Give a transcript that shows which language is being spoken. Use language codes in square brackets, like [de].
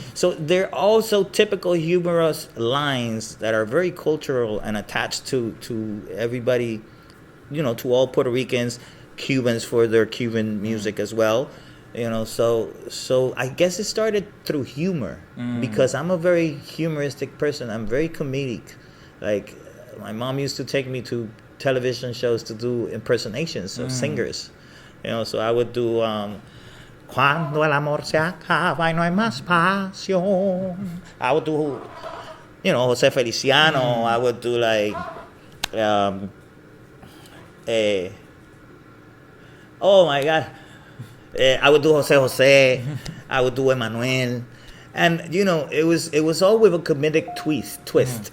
[en] So they're also typical humorous lines that are very cultural and attached to everybody, you know, to all Puerto Ricans, Cubans for their Cuban music as well. You know, so I guess it started through humor because I'm a very humoristic person. I'm very comedic. Like, my mom used to take me to television shows to do impersonations of singers. You know, so I would do [es] Cuando el amor se acaba y no hay más pasión. [en] I would do, you know, Jose Feliciano. I would do like oh my God. I would do Jose. I would do Manuel. And, you know, it was all with a comedic twist.